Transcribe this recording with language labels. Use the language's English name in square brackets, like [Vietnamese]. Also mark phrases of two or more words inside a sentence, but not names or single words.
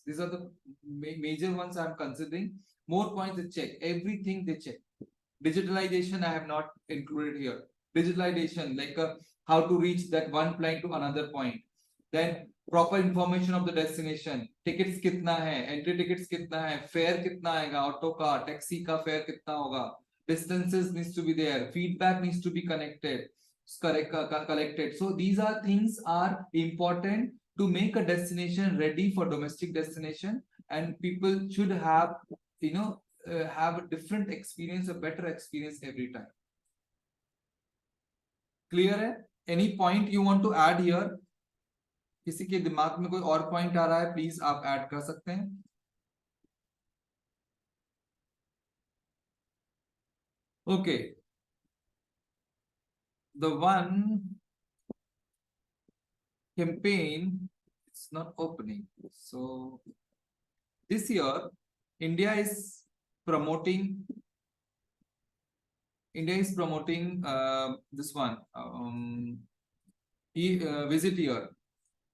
[English] These are the major ones I'm considering. More points they check, everything they check. Digitalization I have not included here. Digitalization, like how to reach that one point to another point. Then proper information of the destination. [Hindi] Tickets kitna hai, [English] entry tickets [Hindi] kitna hai, fare kitna aega, auto ka, taxi ka fare kitna hoga. [English] Distances needs to be there. Feedback needs to be collected. So these are things are important to make a destination ready for domestic destination, and people should have have a different experience, a better experience every time. [Hindi] Clear है? [English] Any point you want to add here? [Hindi] किसी के दिमाग में कोई और पॉइंट आ रहा है, प्लीज आप ऐड कर सकते हैं. [English] Okay, the one campaign, it's not opening. So this year India is promoting this one visit year.